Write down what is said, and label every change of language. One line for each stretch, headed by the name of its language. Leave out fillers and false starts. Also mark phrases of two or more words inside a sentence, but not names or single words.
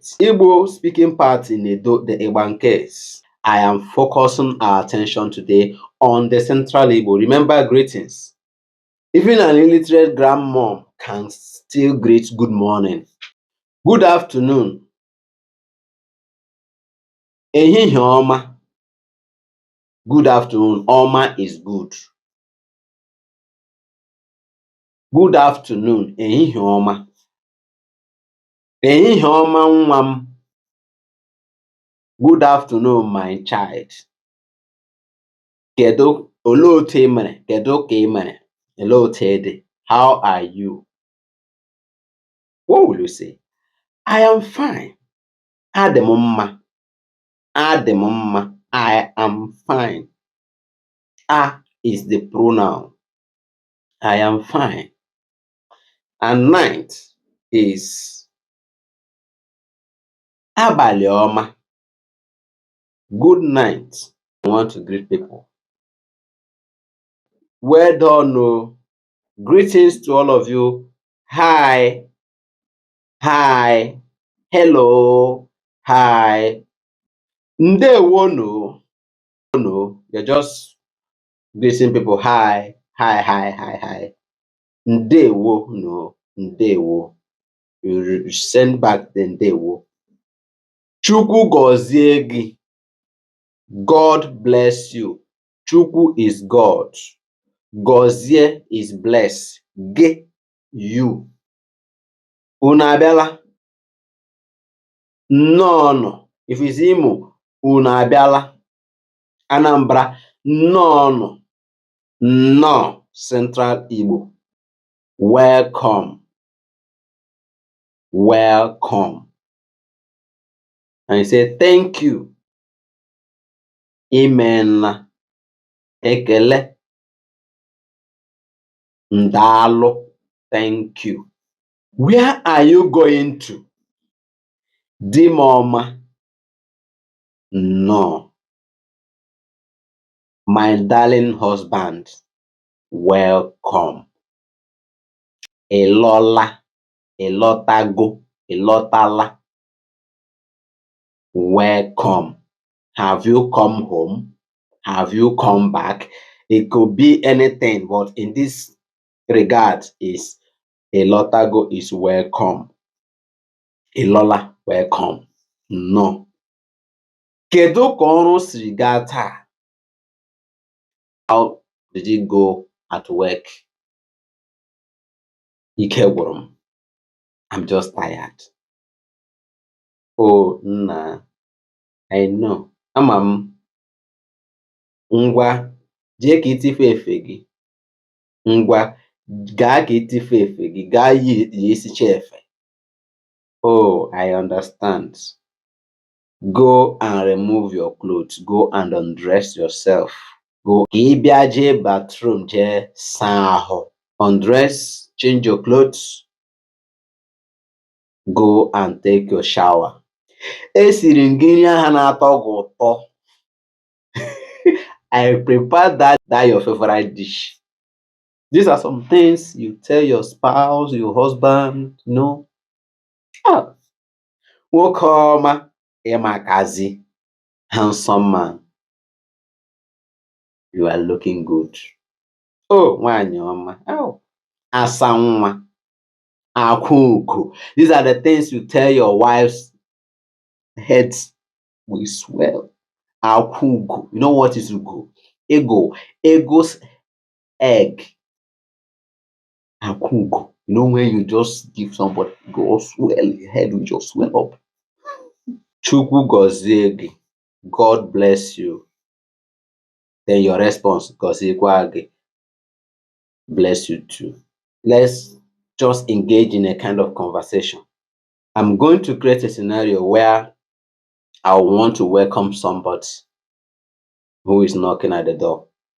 English: Igbo speaking part in Edo, the Igbankes. I am focusing our attention today on the Central Igbo. Remember greetings. Even an illiterate grandmom can still greet good morning, good afternoon,
Igbo: ehihie ọma.
English: Good afternoon. Oma is good. Good afternoon.
Igbo: Ehihie ọma. Ehihie ọma nwa m.
English: Good afternoon, my child.
Igbo: Kedu olee otu ị mere? Kedu ka ị mere? Olee otu ị dị?
English: How are you? What will you say? I am fine.
Igbo: Adị m mma. Adị m mma.
English: I am fine. A is the pronoun. I am fine. And night is
Igbo: abalị ọma.
English: Good night. I want to greet people. Well done. Oh. Greetings to all of you. Hi. Hi. Hello. Hi.
Igbo: Ndewo no.
English: No. You're just greeting people. Hi. Hi. Hi. Hi. Hi.
Igbo: Ndewo no.
English: Ndewo. You send back the ndewo.
Igbo: Chukwu gozie gị.
English: God bless you. Chukwu is God. Gozie is bless.
Igbo: Gị, you. Unu abịala? Nnọọ.
English: If it's Imo,
Igbo: unu abịala? Anambra, nnọọ. Nnọọ.
English: Central Igbo. Welcome. Welcome. And you say thank you.
Igbo: Imeela. Ekele. Ndaalụ.
English: Thank you. Where are you going to?
Igbo: Di m ọma.
English: No. My darling husband. Welcome.
Igbo: Ị lọla. Ị lọtago. Ị lọtala.
English: Welcome. Have you come home? Have you come back? It could be anything, but in this regard is
Igbo: a lotago
English: is welcome.
Igbo: A lola,
English: welcome. No.
Igbo: Kedu ka ọrụ siri gaa taa?
English: How did you go at work?
Igbo: Ike gwụrụ m.
English: I'm just tired. Oh, nna. I know.
Igbo: Ama m. Ngwa, jee ka itife efe gị. Ngwa, gaa ka itife efe gị. Gaa yisicha efe.
English: Oh, I understand. Go and remove your clothes. Go and undress yourself.
Igbo: Go ka ị bịa jee bathroom jee saa ahụ.
English: Undress, change your clothes. Go and take your shower.
Igbo: Esiri m gị nri ahụ na-atọ gị ụtọ.
English: I prepared that your favorite dish. These are some things you tell your spouse, your husband, you know.
Igbo: Ah, nwoke ọma, ịmakazi,
English: handsome man. You are looking good.
Igbo: Oh, nwanyị ọma. Oh, asanwa, akuku.
English: These are the things you tell your wives' heads will swell. Akuku. You know what is ugu? Ego. Ego's egg. Akuku. You know when you just give somebody, go swell, your head will just swell up.
Igbo: Chukwu gozie gị.
English: God bless you. Then your response,
Igbo: goziekwa gị.
English: Bless you too. Let's just engage in a kind of conversation. I'm going to create a scenario where I want to welcome somebody who is knocking at the door.